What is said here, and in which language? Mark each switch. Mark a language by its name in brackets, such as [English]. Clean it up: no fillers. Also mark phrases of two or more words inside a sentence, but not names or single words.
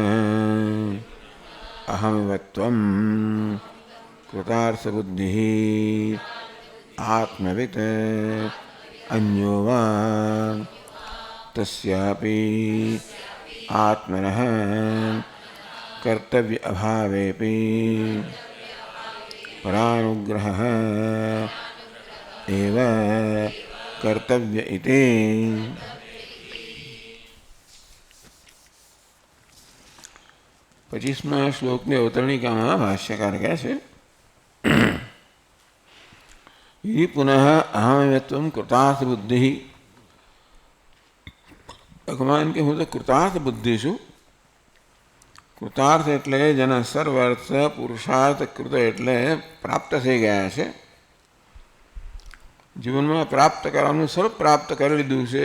[Sanskrit] अहमिवत्वं कृतार्थबुद्धिः आत्मवित् अन्यो वा तस्यापि आत्मनः कर्तव्य अभावेपि परानुग्रहः एव कर्तव्य इति। [Gujarati] પચ્ચીસમા શ્લોક માં अवतरणिकाમાં ભાષ્યકાર કહે છે [Sanskrit] यदि पुनः अहमिवत्वं कृतार्थ बुद्धि [Gujarati] ભગવાન કે હું તો કૃતાર્થ બુદ્ધિ છું। કૃતાર્થ એટલે જેના સર્વાર્થ પુરુષાર્થ કૃત એટલે પ્રાપ્ત થઈ ગયા છે, જીવનમાં પ્રાપ્ત કરવાનું સર્વ પ્રાપ્ત કરી લીધું છે।